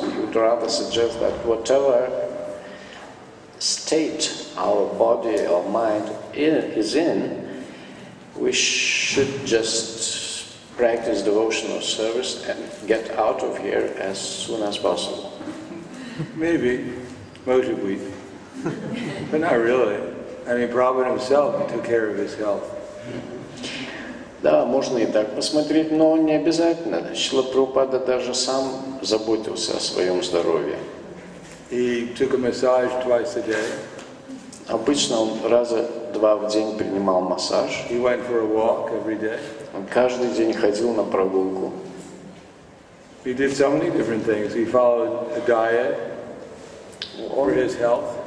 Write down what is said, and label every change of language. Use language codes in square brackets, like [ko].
[en] He would rather suggest that whatever state our body or mind is in, we should just practice devotional service and get out of here as soon as possible. Maybe, possibly, but not really. I mean, Prabhupada himself took care of his health. [ru] Да, можно и так посмотреть, но не обязательно. Шрила Прабхупада даже сам заботился о своем здоровье. [en] He took a massage twice a day. [ru] Обычно он раза два в день принимал массаж. [en] He went for a walk every day. [ru] Он каждый день ходил на прогулку. [en] He did so many different things. He followed a diet for his health.